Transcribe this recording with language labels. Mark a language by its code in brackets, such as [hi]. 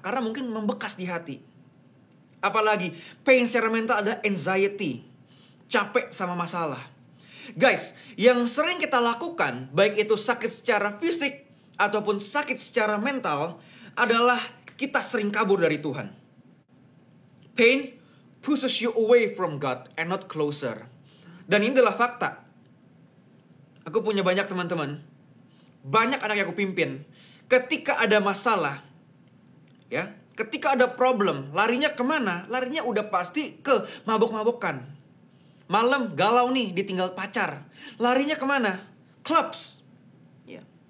[id] Karena mungkin membekas di hati. Apalagi pain secara mental ada anxiety, capek sama masalah. Guys, yang sering kita lakukan, baik itu sakit secara fisik ataupun sakit secara mental, adalah kita sering kabur dari Tuhan. [en] Pain pushes you away from God and not closer. [id] Dan ini adalah fakta. Aku punya banyak teman-teman, banyak anak yang aku pimpin. Ketika ada masalah, ya, ketika ada problem, larinya kemana? Larinya udah pasti ke mabok-mabokan. Malam galau nih, ditinggal pacar. Larinya kemana? Clubs. Ya.